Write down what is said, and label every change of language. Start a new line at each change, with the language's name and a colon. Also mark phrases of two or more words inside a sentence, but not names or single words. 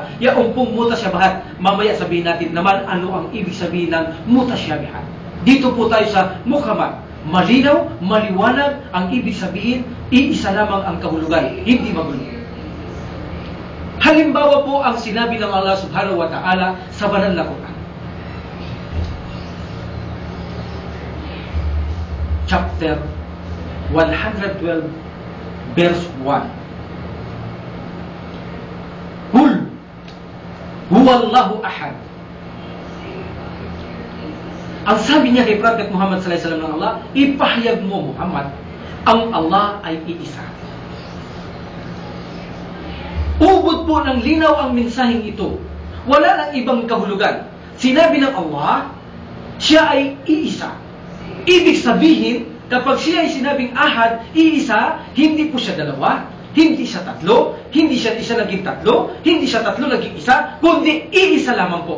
Filipino: Yaong pong mutasyabihat. Mamaya sabihin natin naman ano ang ibig sabihin ng mutasyabihat. Dito po tayo sa muhkamat. Malinaw, maliwanag ang ibig sabihin, iisa lamang ang kahulugan, hindi magulo. Halimbawa po ang sinabi ng Allah
Arabic: سبحانه وتعالى
Filipino: sa banal na Quran.
English: Chapter 112, verse 1.
Arabic: قل هو الله أحد.
Filipino: Ang sabi niya kay Prophet Muhammad
Arabic: صلى الله عليه وسلم
Filipino: ng Allah, ipahayag mo Muhammad, ang Allah ay iisa. Ubod po ng linaw ang mensaheng ito. Wala nang ibang kahulugan. Sinabi ng Allah, siya ay iisa. Ibig sabihin, kapag siya ay sinabing ahad, iisa, hindi po siya dalawa, hindi siya tatlo, hindi siya isa naging tatlo, hindi siya tatlo naging isa, kundi iisa lamang po.